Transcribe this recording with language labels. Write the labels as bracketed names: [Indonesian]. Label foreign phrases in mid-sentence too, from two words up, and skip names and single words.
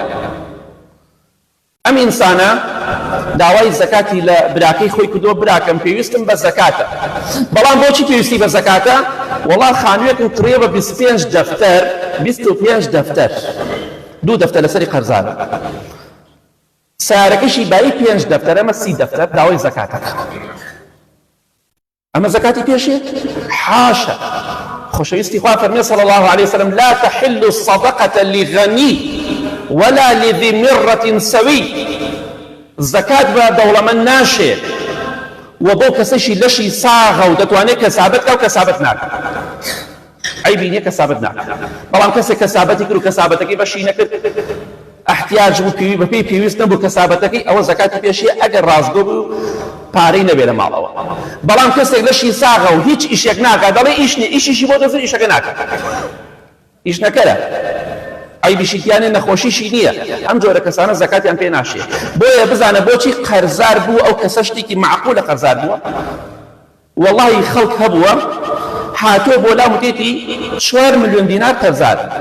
[Central Kurdish] ئەم ئینسانە داوای زەکاتی لە براکەی خۆی کردووە براکەم پێویستم بە زەکاتە بەڵام بۆچی پێویستی بە زەکاتە وەڵا خانوویەکم کڕیە بە 25 دەفتەر 25 دەفتەر دوو دەفتەر لەسەری قەرزارە سیارەکەشی بای 5 دەفتەر ئەمە 30 دەفتەر داوای زەکاتەکە ئەمە زەکاتی پێشێ حاشا خۆشەویستی خوا فەرمێ [Arabic] صلی الله عليه وسلم لا تحل الصدقة لغني ولا لذي مرة سوي [Central Kurdish] زەکات بە دەوڵەمەند ناشێ و بۆ کەسەشی لەشی ساغە و دەتوانێت کەسابەت کە و کەسابەت ناکە عیبی نییە کەسابەت ناکە بەڵام کەسێک کەسابەتی کرد و کەسابەتەکەی بەشی نەکرد احتیاج بوو بەپێی پێویست نەبوو کەسابەتەکەی ئەوە زەکاتی پێشێ ئەگەر ڕازگۆ بوو پارەی نەبێ لە ماڵەوە بەڵام کەسێک لەشی ساغە و هیچ ئیشێک ناکات دەڵێ ئیش نییە ئیشیشی بۆ دەزر ئیشەکە ناکات ئیش نەکەرە عیبیشیتیانێ نەخۆشیشی نییە ئەم جۆرە کەسانە زەکاتیان پێ ناشێ بۆیە بزانە بۆچی قەرزار بوو ئەو کەسە شتێکی معقولە قەرزار بووە وەڵڵاهی خەڵک هەبووە هاتۆ بۆ لام وتێتی 4 ملیۆن دینار قەرزار